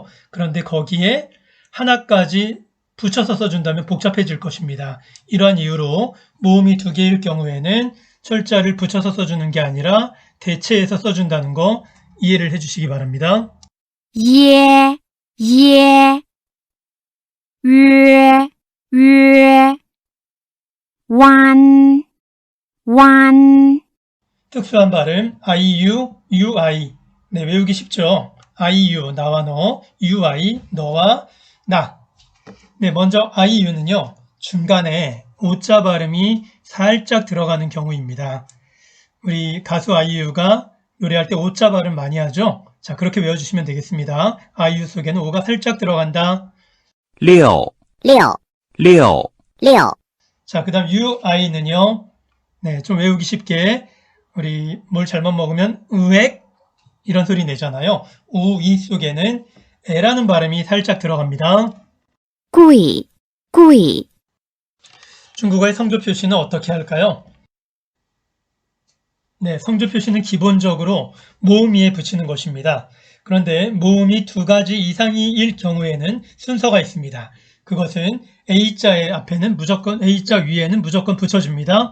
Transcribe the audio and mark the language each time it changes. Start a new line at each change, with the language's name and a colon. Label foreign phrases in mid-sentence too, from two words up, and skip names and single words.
Korean: 그런데 거기에 하나까지 붙여서 써준다면 복잡해질 것입니다. 이러한 이유로 모음이 2개일 경우에는 철자를 붙여서 써주는 게 아니라 대체해서 써준다는 거 이해를 해주시기 바랍니다.
Chinese: 예 约约弯弯
Korean: 특수한 발음 IU, UI. 네, 외우기 쉽죠? IU, 나와 너, UI, 너와 나. 네, 먼저 IU는요, 중간에 오자 발음이 살짝 들어가는 경우입니다. 우리 가수 IU가 노래할 때 오자 발음 많이 하죠? 자, 그렇게 외워주시면 되겠습니다. IU 속에는 오가 살짝 들어간다.
Chinese: 六六六六
Korean: 자, 그 다음 UI는요, 네, 좀 외우기 쉽게 우리 뭘 잘못 먹으면 으액 이런 소리 내잖아요. 우이 속에는 에라는 발음이 살짝 들어갑니다.
Chinese: 故意故意
Korean: 중국어의 성조 표시는 어떻게 할까요? 네, 성조 표시는 기본적으로 모음이에 붙이는 것입니다. 그런데 모음이 두 가지 이상일 경우에는 순서가 있습니다. 그것은 A자의 앞에는 무조건, A자 위에는 무조건 붙여줍니다.